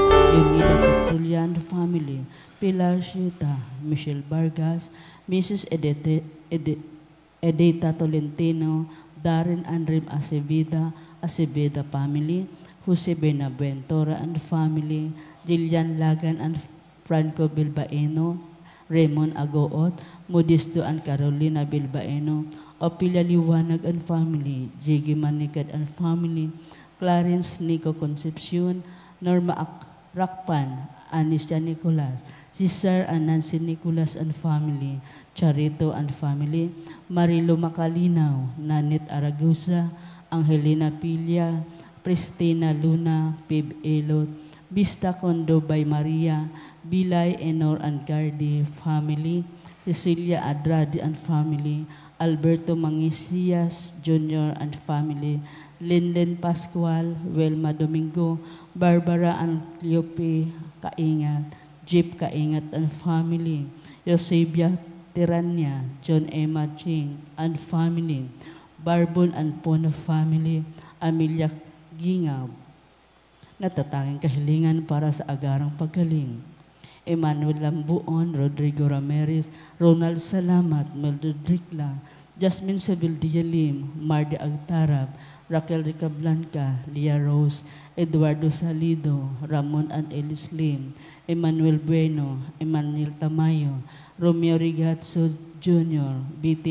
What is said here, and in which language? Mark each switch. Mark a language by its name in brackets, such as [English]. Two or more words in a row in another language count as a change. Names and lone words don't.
[English] Leonida Petulian family, Pilar Shita, Michelle Vargas, Mrs. Edita Tolentino, Darren Andrim Aceveda family, Jose Benaventura and family, Jillian Lagan and Franco Bilbaeno, Raymond Agoot, Modisto and Carolina Bilbaeno, Opilia Liwanag and family, Jiggy Manikad and family, Clarence Nico Concepcion, Norma Rakpan, Anisha Nicolas, Cesar and Nancy Nicolas and family, Charito and family, Marilo Macalinaw, Nanit Aragusa, Angelina Pilia, Pristina Luna, Pib Elot, Vista Condo by Maria, Bilay Enor and Gardi family, Cecilia Adrade and family, Alberto Mangisias Jr. and family, Linden Pascual, Welma Domingo, Barbara and Cleope Kaingat, Jeep Kaingat and family, Eusebia Tirania, John Emma Ching and family, Barbon and Pono family, Amelia Gingaw. [Filipino] Natatanging kahilingan para sa agarang paggaling. [English] Emmanuel Lambuon, Rodrigo Ramirez, Ronald Salamat, Mildred Ricla, Jasmine Seville Lim, Mardi Agtarab, Raquel Rica Blanca, Lia Rose, Eduardo Salido, Ramon and Ellis Lim, Emmanuel Bueno, Emmanuel Tamayo, Romeo Rigatso Jr., B.T.